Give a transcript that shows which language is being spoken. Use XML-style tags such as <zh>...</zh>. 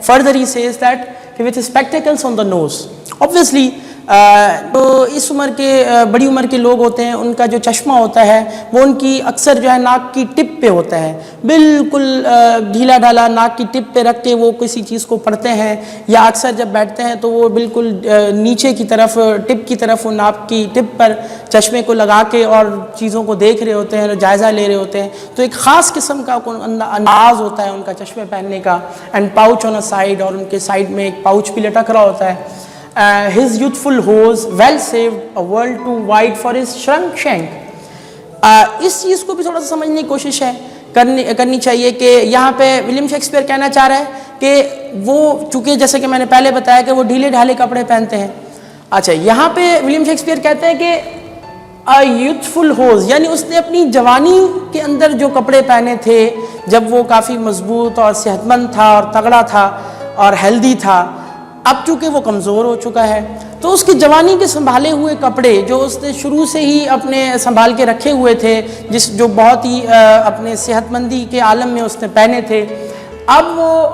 <en>further he says that with spectacles on the nose,</en> <ur>obviously تو اس عمر کے بڑی عمر کے لوگ ہوتے ہیں، ان کا جو چشمہ ہوتا ہے وہ ان کی اکثر جو ہے ناک کی ٹپ پہ ہوتا ہے، بالکل ڈھیلا ڈھالا ناک کی ٹپ پہ رکھ کے وہ کسی چیز کو پڑھتے ہیں، یا اکثر جب بیٹھتے ہیں تو وہ بالکل نیچے کی طرف ٹپ کی طرف وہ ناک کی ٹپ پر چشمے کو لگا کے اور چیزوں کو دیکھ رہے ہوتے ہیں، جائزہ لے رہے ہوتے ہیں. تو ایک خاص قسم کا انداز ہوتا ہے ان کا چشمے پہننے کا.</ur> <en>and pouch on a side,</en> <ur>اور ان کے سائڈ میں ایک پاؤچ بھی لٹک رہا ہوتا ہے.</ur> <en>His youthful hose well saved, a world too wide for his shrunk shank.</en> <ur>اس چیز کو بھی تھوڑا سا سمجھنے کی کوشش ہے. کرنی چاہیے کہ یہاں پہ ولیم شیکسپیئر کہنا چاہ رہا ہے کہ وہ چونکہ جیسے کہ میں نے پہلے بتایا کہ وہ ڈھیلے ڈھالے کپڑے پہنتے ہیں. اچھا یہاں پہ ولیم شیکسپیئر کہتے ہیں کہ یوتھفل ہوز، یعنی اس نے اپنی جوانی کے اندر جو کپڑے پہنے تھے جب وہ کافی مضبوط اور صحت مند تھا اور تگڑا تھا اور ہیلدی تھا، اب چونکہ وہ کمزور ہو چکا ہے تو اس کی جوانی کے سنبھالے ہوئے کپڑے جو اس نے شروع سے ہی اپنے سنبھال کے رکھے ہوئے تھے، جو بہت ہی اپنے صحت مندی کے عالم میں اس نے پہنے تھے، اب وہ</ur>